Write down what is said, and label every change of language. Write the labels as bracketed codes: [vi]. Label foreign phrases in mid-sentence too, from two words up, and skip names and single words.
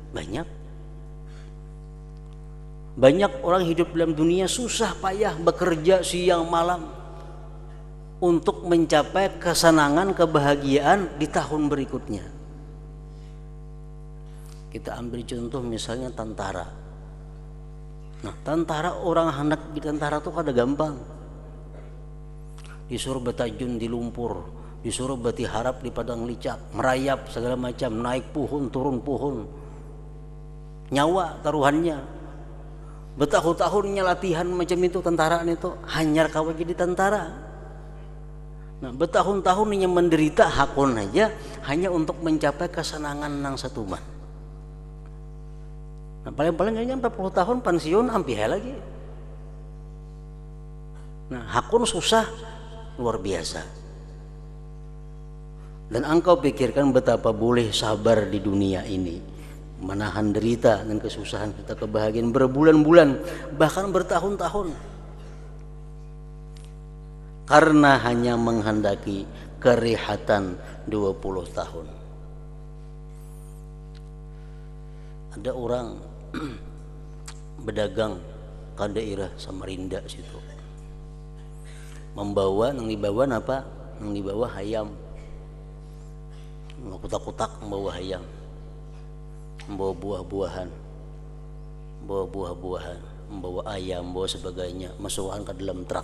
[id] Banyak orang hidup dalam dunia susah payah bekerja siang malam untuk mencapai kesenangan kebahagiaan di tahun berikutnya. Kita ambil contoh misalnya tentara. [bjn] Nah, tentara, orang hendak di tentara tuh kada gampang. Disuruh betajun di lumpur disuruh bati harap di padang licak, merayap segala macam, naik pohon turun pohon, nyawa taruhannya, bertahun-tahunnya latihan macam itu, tentara itu hanyar kawa jadi tentara. Nah bertahun-tahunnya menderita hakun aja hanya untuk mencapai kesenangan nang satuman. [id] Nah paling-paling kayaknya 40 tahun pensiun hampir lagi. [bjn] Nah hakun susah luar biasa. [id] Dan engkau pikirkan betapa boleh sabar di dunia ini, menahan derita dan kesusahan kita, kebahagiaan berbulan-bulan bahkan bertahun-tahun, karena hanya menghendaki kerehatan 20 tahun. [bjn] Ada orang berdagang ke daerah Samarinda situ, membawa nang dibawa apa? Nang dibawa hayam, kutak-kutak membawa hayam, membawa buah-buahan, membawa ayam, membawa sebagainya, masukkan ke dalam truk.